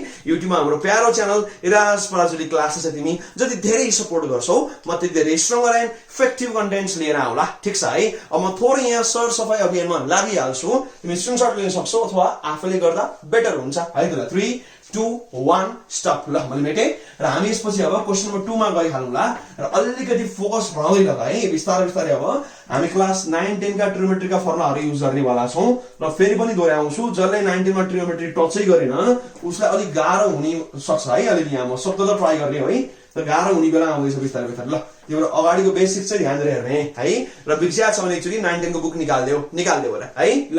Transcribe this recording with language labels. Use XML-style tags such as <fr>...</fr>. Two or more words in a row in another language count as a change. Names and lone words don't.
<ne>युट्युबमा हाम्रो प्यारो च्यानल इराज पराजुली क्लासेस छ, तिमी जति धेरै सपोर्ट गर्छौ म त्यति धेरै</ne> <en>stronger and effective contents</en> <ne>लिएर आउला ठीक छ है। अब म थोरै यहाँ सर सफाई अभियानमा लागिहाल्छु, तिमी स्क्रिनशट लिन सक्छौ अथवा आफैले गर्दा बेटर हुन्छ है त। 3 2 1 स्टप ल मैले मेटे र हामी यसपछि अब</ne> <en>question number</en> <ne>2 मा गइहालौँला र अलिकति फोकस बढाउँदै लगा है। बिस्तारै बिस्तारै अब हामी क्लास 9 10 का ट्रिगोनोमेट्री का फर्मुलाहरु युज गर्ने वाला छौं र फेरि पनि दोहोर्याउँछु जसले 9 10 मा ट्रिगोनोमेट्री टचै गरेन उसलाई अलि गाह्रो हुने सक्छ है। अलि यहाँ म शब्द त ट्राई गर्ने है तर गाह्रो हुने बेला आउँदैछ बिस्तारै बिस्तारै ल। त्यो अगाडिको बेसिक चाहिँ ध्यान दिएर हेर्ने है र बिर्सिया छ भने एकचोटी 9 10 को बुक निकाल्देऊ होला है ल।</ne>